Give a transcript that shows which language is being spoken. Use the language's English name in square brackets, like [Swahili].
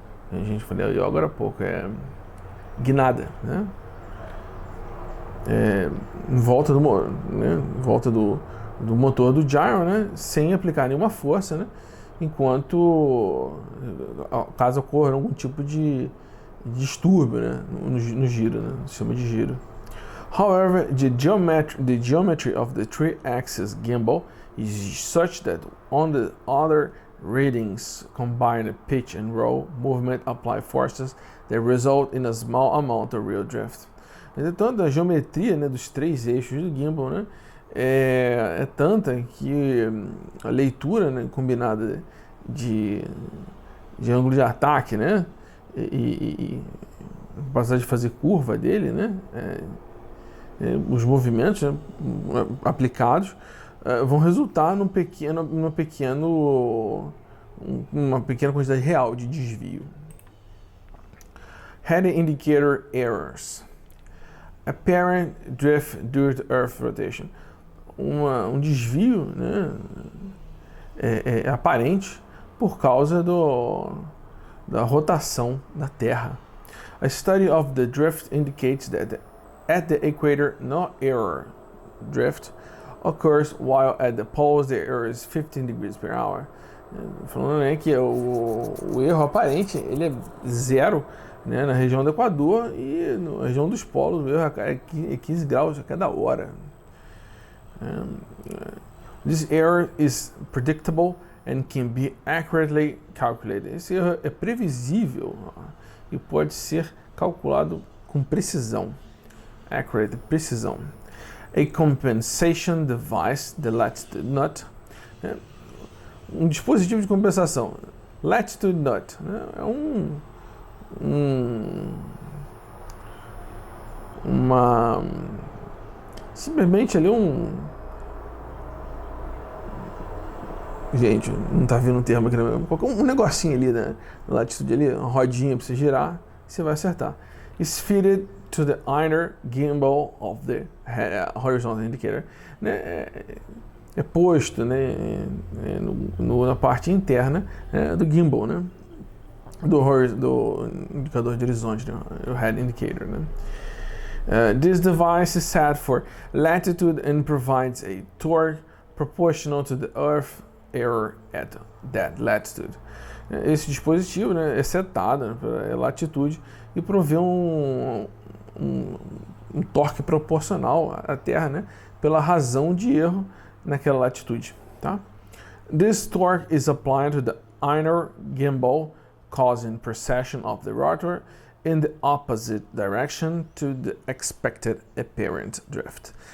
[Portuguese] A gente falou yaw agora há pouco, é guinada, né, em volta do motor do gyro, né, sem aplicar nenhuma força, né, enquanto, caso ocorra algum tipo de distúrbio, né, no giro, né, se chama de giro. [English] However, the geometry of the three-axis gimbal is such that on the other readings combine pitch and roll movement apply forces that result in a small amount of real drift. [Portuguese] Entretanto, a geometria, né, dos três eixos do gimbal, né, é tanta que a leitura, né, combinada de ângulo de ataque, né, e a capacidade de fazer curva dele, né, os movimentos, né, aplicados vão resultar uma pequena quantidade real de desvio. [English] Heading indicator errors. Apparent drift due to Earth rotation. [Portuguese] Um desvio, né, é aparente por causa da rotação da Terra. [English] A study of the drift indicates that at the equator no error drift occurs, while at the poles the error is 15 degrees per hour. [Portuguese] Falando, né, que o erro aparente ele é zero, né, na região do Equador, e na região dos polos o erro é 15 graus a cada hora. [English] This error is predictable and can be accurately calculated. [Portuguese] Esse erro é previsível e pode ser calculado com precisão. [English] Accurate, precisão. A compensation device, the latitude nut, [Portuguese] um dispositivo de compensação. Latitude nut, né, é simplesmente ali gente, não tá vindo um termo aqui, um negocinho ali, né, na latitude ali, uma rodinha para você girar, você vai acertar. [English] Is fitted to the inner gimbal of the horizontal indicator, [Portuguese] né, é posto, né, na parte interna, né, do gimbal, né, do indicador de horizonte, né, o head indicator, né. [English] This device is set for latitude and provides a torque proportional to the Earth error at that latitude. [Portuguese] Esse dispositivo, né, é setado, né, para latitude e provê um torque proporcional à Terra, né, pela razão de erro naquela latitude, tá? [English] This torque is applied to the inner gimbal, causing precession of the rotor in the opposite direction to the expected apparent drift.